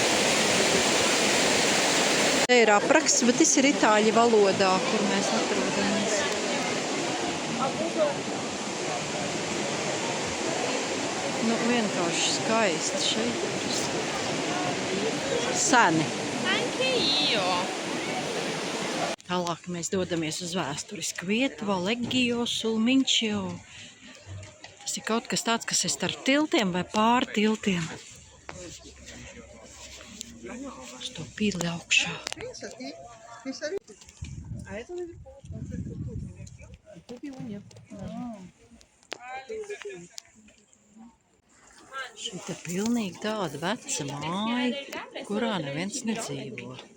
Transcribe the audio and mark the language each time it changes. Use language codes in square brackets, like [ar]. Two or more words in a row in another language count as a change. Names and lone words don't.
[lv] Te ir apraksts, bet tas ir itāļu valodā, kur mēs atrodamies. Nu, vienkārši skaisti šeit ir. Seni. [it] Anche io. [lv] Tālāk mēs dodamies uz vēsturisku vietu, Valeggio sul Mincio. Tas ir kaut kas tāds, kas ir starp tiltiem vai pāri tiltiem. Uz to pili augšā. Šī te pilnīgi tāda veca māja, kurā neviens nedzīvo.